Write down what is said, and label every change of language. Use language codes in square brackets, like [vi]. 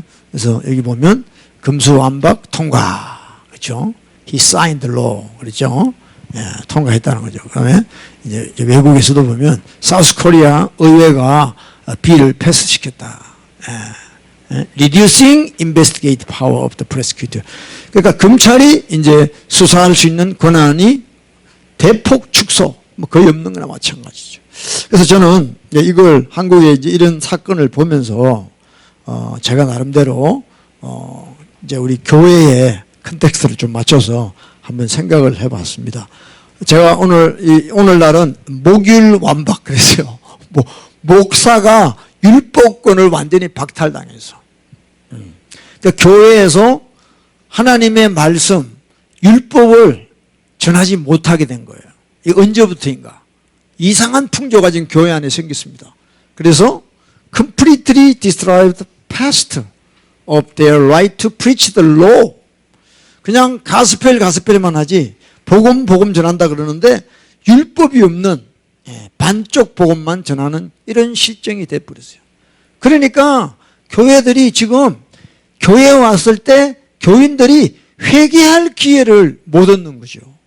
[ko] 그래서 여기 보면 금수완박 통과, 그렇죠? [en] He signed the law, [ko] 그렇죠? 예, 통과했다는 거죠. 그다음에 이제 외국에서도 보면 사우스 코리아 의회가 비를 패스시켰다. [en] Reducing investigative power of the prosecutor. [ko] 그러니까 검찰이 이제 수사할 수 있는 권한이 대폭 축소, 뭐 거의 없는 거나 마찬가지죠. 그래서 저는 이걸 한국에 이제 이런 사건을 보면서 제가 나름대로 이제 우리 교회의 컨텍스트를 좀 맞춰서 한번 생각을 해봤습니다. 제가 오늘날은 목율완박 그랬어요. 목사가 율법권을 완전히 박탈당해서. 그러니까 교회에서 하나님의 말씀, 율법을 전하지 못하게 된 거예요. 이 언제부터인가? 이상한 풍조가 지금 교회 안에 생겼습니다. 그래서 [en] completely destroyed the past of their right to preach the law. [ko] 그냥 가스펠만 하지 복음 전한다 그러는데 율법이 없는 반쪽 복음만 전하는 이런 실정이 돼버렸어요. 그러니까 교회들이 지금 교회에 왔을 때 교인들이 회개할 기회를 못 얻는 거죠.